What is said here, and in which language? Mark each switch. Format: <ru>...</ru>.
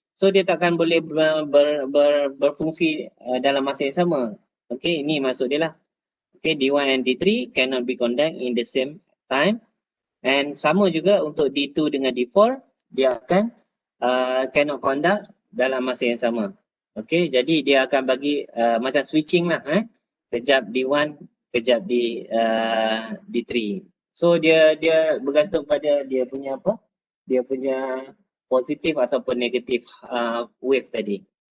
<ms>So dia takkan boleh berfungsi dalam masa yang sama. Okay, ini maksud dia lah.</ms> <en>Okay, D1 and D3 cannot be conduct in the same time.</en> <ms>And sama juga untuk D2 dengan D4, dia akan</ms> <en>cannot conduct</en> <ms>dalam masa yang sama. Okay, jadi dia akan bagi macam switching lah. Kejap D1, kejap D3. So dia bergantung pada dia punya apa? Dia punya positif ataupun negatif wave tadi.</ms>